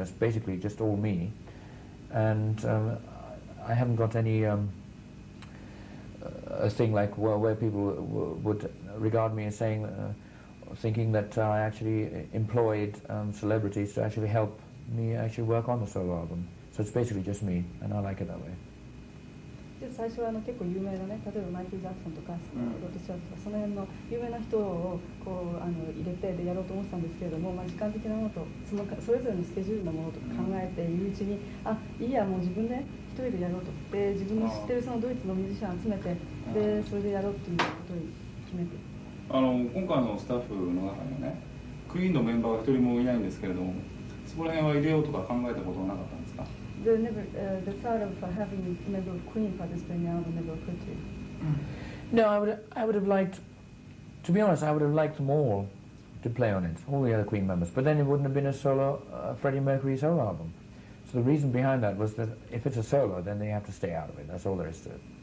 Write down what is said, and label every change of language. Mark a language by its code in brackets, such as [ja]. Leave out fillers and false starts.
[en] That's basically just all me, and I haven't got any a thing like where people would regard me as saying, thinking that I actually employed celebrities to actually help me actually work on the solo album. So it's basically just me, and I like it that way. [ja] で最初は結構有名なね、例えばマイケル・ジャクソンとか、ロッド・スチュワートとかその辺の有名な人をこう入れてでやろうと思ってたんですけれども、まあ、時間的なものとそれぞれのスケジュールのものとか考えているうちに、いいやもう自分で一人でやろうと。で自分の知ってるそのドイツのミュージシャンを集めて、でそれでやろうっていうことに決めて。今回のスタッフの中にはね、クイーンのメンバーが一人もいないんですけれども、そこら辺は入れようとか考えたことはなかったんですか。 [en] The thought of having a member of Queen participate in the album never occurred to you? No, I would have liked, to be honest, I would have liked them all to play on it, all the other Queen members. But then it wouldn't have been a solo, Freddie Mercury solo album. So the reason behind that was that if it's a solo, then they have to stay out of it. That's all there is to it.